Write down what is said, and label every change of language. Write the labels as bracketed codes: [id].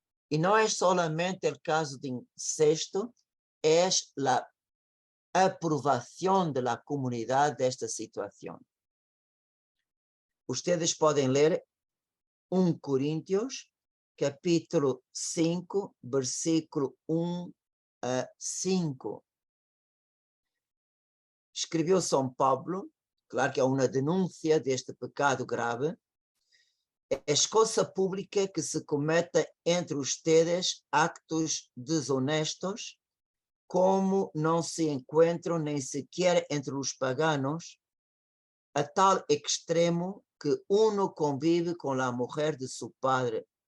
[es] Y no es solamente el caso de incesto, es la aprovación de la comunidad de esta situación. Ustedes pueden leer 1 Corintios, capítulo 5, versículo 1 a 5. [pt] Escreveu São Paulo, claro que é uma denúncia deste pecado grave. [es] Es cosa pública que se cometa entre ustedes actos deshonestos, como no se encuentran ni siquiera entre los paganos, a tal extremo que uno convive con la mujer de su padre.